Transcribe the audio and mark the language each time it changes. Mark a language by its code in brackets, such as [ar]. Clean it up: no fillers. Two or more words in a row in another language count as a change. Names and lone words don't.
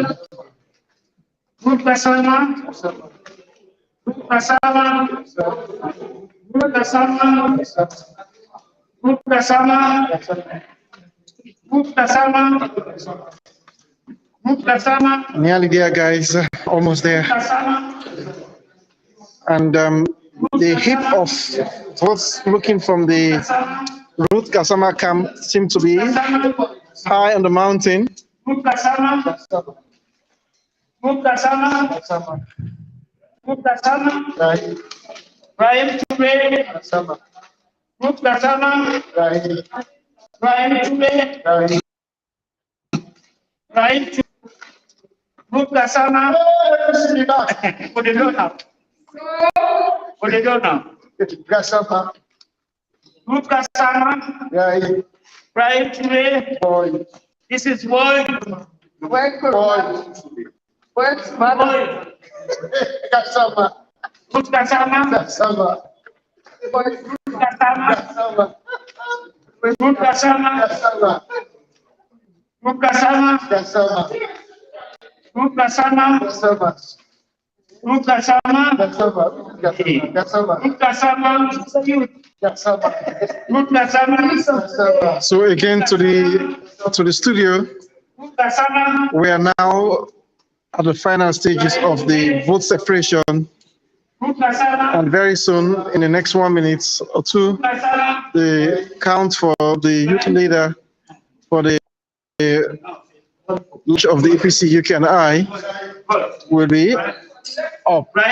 [en] Ruth Gassama. Ruth Gassama. Ruth Gassama. Ruth Gassama. Ruth Gassama. Ruth Gassama. Nearly there, guys. Almost there. And the heap of votes looking from the Ruth Gassama camp seem to be high on the mountain. Ruth Gassama. Ruth Gassama. Ruth Gassama. Rahim Toure. Ruth Gassama. Rahim Toure. Rahim Toure. Ruth Gassama. Put it on now. Put it on now. Gassama. Ruth Gassama. Rahim Toure. This is boy. Boy. What's boy? Gassama. Ruth Gassama. Gassama. Ruth Gassama. Ruth Gassama. Ruth Gassama. Ruth Gassama. Ruth Gassama. Ruth Gassama. So again to the studio. We are now at the final stages of the vote separation, and very soon, in the next 1 minute or two, the count for the youth leader for the launch of the APC UK and I will be up.